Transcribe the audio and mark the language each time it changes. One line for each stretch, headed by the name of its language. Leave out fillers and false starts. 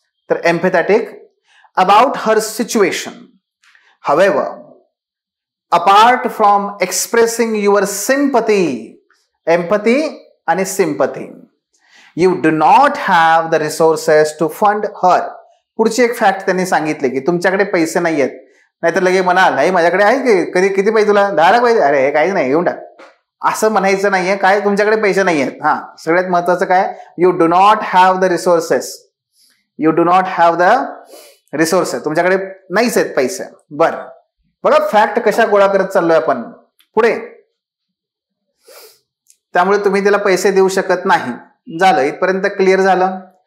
Marathi: तर
English: Empathetic about her situation. However, apart from expressing your sympathy, empathy
Marathi: आणि
English: Sympathy, you do not have the resources to fund her.
Marathi: पुढची एक fact त्यांनी सांगितली की तुमच्याकडे पैसे नाही आहेत. नाहीतर लगे म्हणाल नाही माझ्याकडे आहे की, कधी किती पाहिजे तुला? 10 लाख पाहिजे? अरे हे काहीच नाही, घेऊन टाक. असं म्हणायचं नाहीये. काय? तुमच्याकडे पैसे नाही आहेत. सगळ्यात महत्वाचं काय?
English: You do not have the resources. You do not have the resources.
Marathi: तुमच्याकडे नाहीच आहेत पैसे. बरं बघा फॅक्ट कशा गोळा करत चाललोय आपण पुढे. त्यामुळे तुम्ही त्याला पैसे देऊ शकत नाही. झालं, इथपर्यंत क्लिअर झालं?